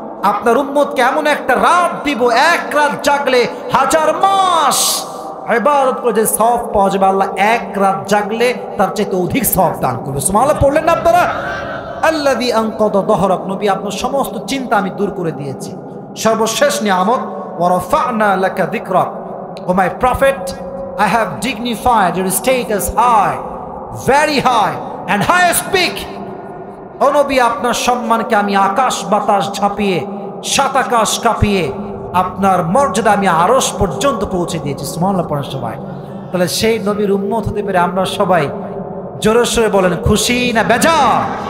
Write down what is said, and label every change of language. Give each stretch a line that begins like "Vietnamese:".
Bangla: আপনার উম্মতকে এমন একটা রাত দিব, এক রাত জাগলে 1000 মাস ইবাদত করে যে সওয়াব পাওয়া যাবে, আল্লাহ এক রাত জাগলে তার চাইতে অধিক সওয়াব দান করবে। সুবহানাল্লাহ পড়লেন না আপনারা?
Arabic: আল্লাযী আনকাযা যাহরাক।
Bangla: নবী, আপনার সমস্ত চিন্তা আমি দূর করে দিয়েছি। সর্বশেষ নিয়ামত,
Arabic: ওয়া রাফা'না লাকা যিকরাক।
English: O my prophet, I have dignified your status high, very high and highest peak.
Bangla: ও নবী, আপনার সম্মানকে আমি আকাশ বাতাস ঝাঁপিয়ে, সাত আকাশ কাঁপিয়ে আপনার মর্যাদা আমি আরশ পর্যন্ত পৌঁছে দিয়েছি। সুবহানাল্লাহ পড়েন সবাই। তাহলে সেই নবীর উম্মত হতে পেরে আমরা সবাই জোরে সোরে বলেন খুশি না বেজার?